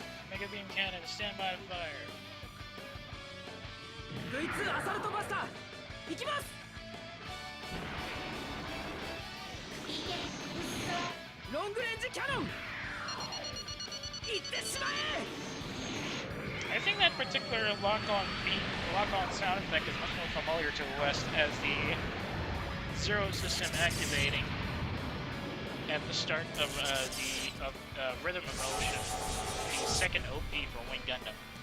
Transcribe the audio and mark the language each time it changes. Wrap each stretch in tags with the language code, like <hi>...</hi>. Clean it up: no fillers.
<en>Mega Beam Cannon, stand by fire.</en> <ja>V2 アサルトバスター行きます。ロングレンジキャノン行ってしまえ。</ja> <en>I think that particular lock-on sound effect is much more familiar to the West as the Zero system activating at the start of the Rhythm of Motion, the second OP for Wing Gundam.</en>